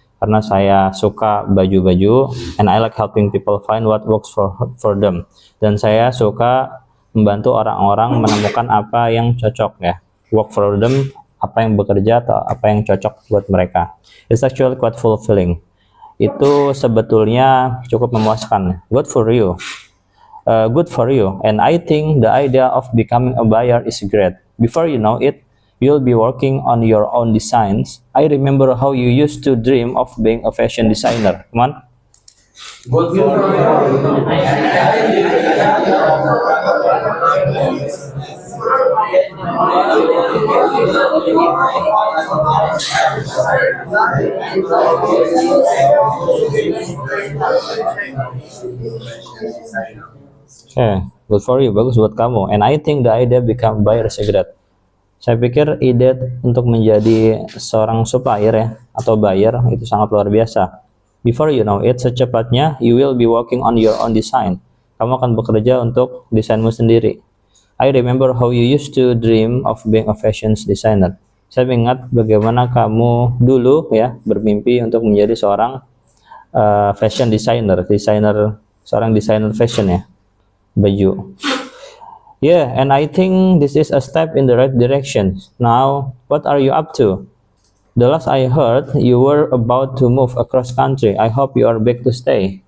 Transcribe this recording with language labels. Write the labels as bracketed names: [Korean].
[Indonesian] Karena saya suka baju-baju [English] and I like helping people find what works for them. [Indonesian] Dan saya suka membantu orang-orang menemukan apa yang cocok ya. [English] Work for them [Indonesian] apa yang bekerja atau apa yang cocok buat mereka. [English] It's actually quite fulfilling. [Indonesian] Itu sebetulnya cukup memuaskan. [English] Good for you. Good for you. And I think the idea of becoming a buyer is great. Before you know it, you'll be working on your own designs. I remember how you used to dream of being a fashion designer. Come on. Good for Okay, good for you, [Indonesian] bagus buat kamu. [English] And I think the idea become buyer secret. [Indonesian] Saya pikir ide untuk menjadi seorang supplier ya atau buyer itu sangat luar biasa. [English] Before you know it, [Indonesian] secepatnya [English] you will be working on your own design. [Indonesian] Kamu akan bekerja untuk desainmu sendiri. [English] I remember how you used to dream of being a fashion designer. [Indonesian] Saya ingat bagaimana kamu dulu ya bermimpi untuk menjadi seorang fashion designer, seorang desainer fashion ya, baju. [English] Yeah, and I think this is a step in the right direction. Now, what are you up to? The last I heard, you were about to move across country. I hope you are back to stay.